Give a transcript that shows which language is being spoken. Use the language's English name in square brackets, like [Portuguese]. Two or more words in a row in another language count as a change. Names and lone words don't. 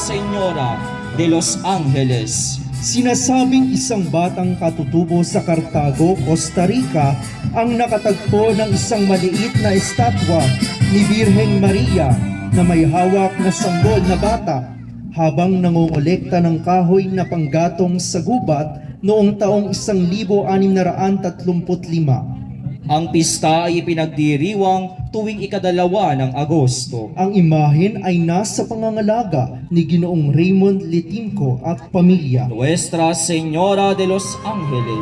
[Filipino] Señora de los Angeles. Sinasabing isang batang katutubo sa Cartago, Costa Rica ang nakatagpo ng isang maliit na estatwa ni Birheng Maria na may hawak na sanggol na bata habang nangongolekta ng kahoy na panggatong sa gubat noong taong 1635. Ang pista ay ipinagdiriwang tuwing ikadalawa ng Agosto. Ang imahen ay nasa pangangalaga ni Ginoong Raymond Letimco at pamilya. Nuestra Señora de los Angeles,